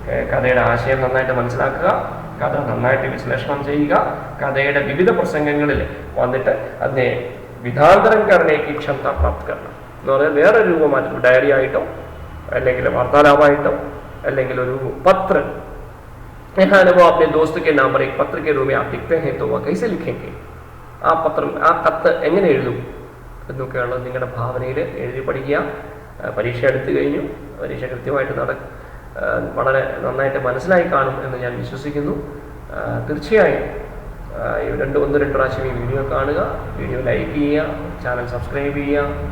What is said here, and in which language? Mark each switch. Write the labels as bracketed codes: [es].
[ml] കഥയുടെ ആശയം നന്നായിട്ട് മനസ്സിലാക്കുക, കഥ നന്നായിട്ട് വിശ്ലേഷണം ചെയ്യുക, കഥയുടെ വിവിധ പ്രസംഗങ്ങളിൽ വന്നിട്ട് അതിനെ വിധാന്തരം കരണേക്ക് ക്ഷമത പ്രാപ്തകരണം എന്ന് പറഞ്ഞാൽ വേറെ രൂപമാറ്റം, ഡയറി ആയിട്ടോ അല്ലെങ്കിൽ വാർത്താലാപമായിട്ടോ അല്ലെങ്കിൽ ഒരു പത്ര. [hi] वो अपने दोस्त के नाम पर एक पत्र के रूप में आप लिखते हैं तो वह कैसे लिखेंगे? [ml] ആ കത്ത് എങ്ങനെ എഴുതും എന്നൊക്കെയുള്ളത് നിങ്ങളുടെ ഭാവനയിൽ എഴുതി പഠിക്കുക. പരീക്ഷ എടുത്തു കഴിഞ്ഞു, പരീക്ഷ കൃത്യമായിട്ട് വളരെ നന്നായിട്ട് മനസ്സിലായി കാണും എന്ന് ഞാൻ വിശ്വസിക്കുന്നു. തീർച്ചയായും ഒന്ന് രണ്ട് പ്രാവശ്യം ഈ വീഡിയോ കാണുക, വീഡിയോ ലൈക്ക് ചെയ്യുക, ചാനൽ സബ്സ്ക്രൈബ് ചെയ്യുക.